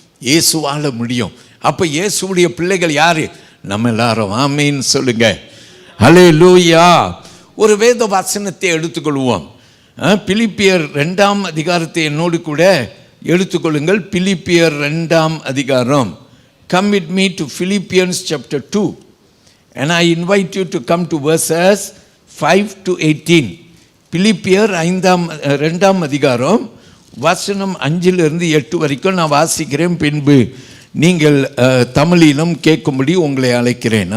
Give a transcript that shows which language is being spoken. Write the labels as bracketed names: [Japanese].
[Tamil] இயேசுவால் முடியும். அப்போ இயேசுடைய பிள்ளைகள் யார்? நம்ம எல்லாரும். ஆமீன் சொல்லுங்க. அல்லேலூயா! ஒரு வேத வசனத்தை எடுத்துக்கொள்வோம். பிலிப்பியர் 2ஆம் அதிகாரத்தை என்னோடு கூட எடுத்துக்கொள்ளுங்கள். பிலிப்பியர் 2ஆம் அதிகாரம். [English] Come with me to Philippians chapter 2 and I invite you to come to verses 5 to 18. [Tamil] பிலிப்பியர் 2ஆம் அதிகாரம் வசனம் 5லிருந்து 8 வரைக்கும் நான் வாசிக்கிறேன். பின்பு நீங்கள் தமிழிலும் கேட்கும்படி உங்களை அழைக்கிறேன்.